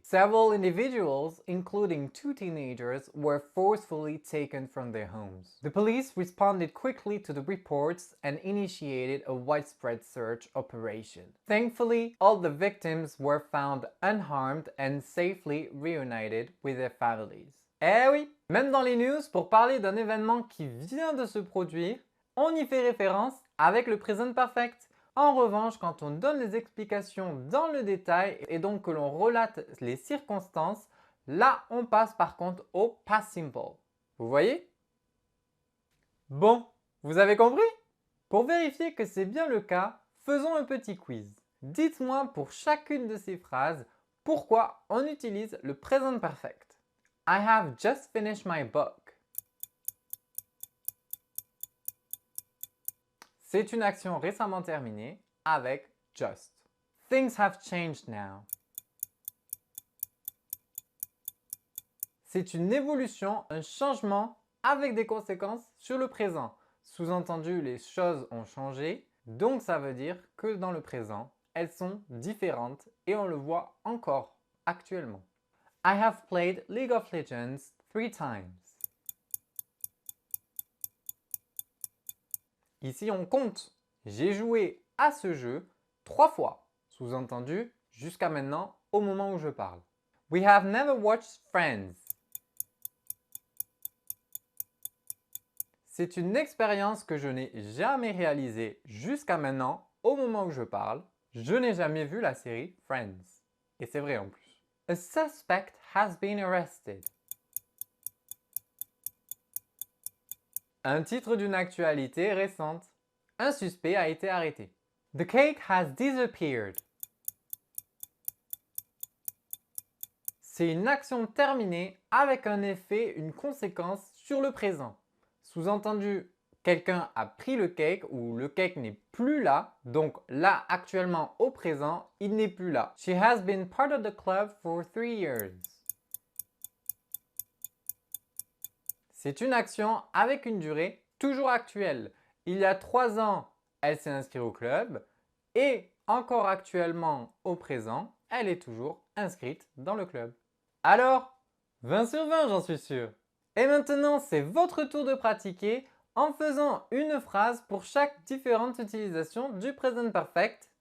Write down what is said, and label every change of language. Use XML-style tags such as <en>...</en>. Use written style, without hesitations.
<en>Several individuals, including two teenagers, were forcefully taken from their homes. The police responded quickly to the reports and initiated a widespread search operation. Thankfully, all the victims were found unharmed and safely reunited with their families.</en> <fr>Eh oui, même dans les news, pour parler d'un événement qui vient de se produire, on y fait référence avec le present perfect. En revanche, quand on donne les explications dans le détail et donc que l'on relate les circonstances, là on passe par contre au past simple. Vous voyez? Bon, vous avez compris? Pour vérifier que c'est bien le cas, faisons un petit quiz. Dites-moi pour chacune de ces phrases pourquoi on utilise le present perfect.</fr> <en>I have just finished my book.</en> <fr>C'est une action récemment terminée avec just.</fr> <en>Things have changed now.</en> <fr>C'est une évolution, un changement avec des conséquences sur le présent. Sous-entendu, les choses ont changé, donc ça veut dire que dans le présent, elles sont différentes et on le voit encore actuellement.</fr> <en>I have played League of Legends 3 times.</en> <fr>Ici, on compte. J'ai joué à ce jeu 3 fois. Sous-entendu, jusqu'à maintenant, au moment où je parle.</fr> <en>We have never watched Friends.</en> <fr>C'est une expérience que je n'ai jamais réalisée jusqu'à maintenant, au moment où je parle. Je n'ai jamais vu la série Friends. Et c'est vrai en plus.</fr> <en>A suspect has been arrested.</en> <fr>Un titre d'une actualité récente. Un suspect a été arrêté.</fr> <en>The cake has disappeared.</en> <fr>C'est une action terminée avec un effet, une conséquence sur le présent. Sous-entendu, quelqu'un a pris le cake ou le cake n'est plus là, donc là actuellement au présent, il n'est plus là.</fr> <en>She has been part of the club for 3 years.</en> <fr>C'est une action avec une durée toujours actuelle. Il y a 3 ans, elle s'est inscrite au club et encore actuellement au présent, elle est toujours inscrite dans le club. Alors, 20 sur 20, j'en suis sûr. Et maintenant, c'est votre tour de pratiquer en faisant une phrase pour chaque différente utilisation du present perfect.</fr>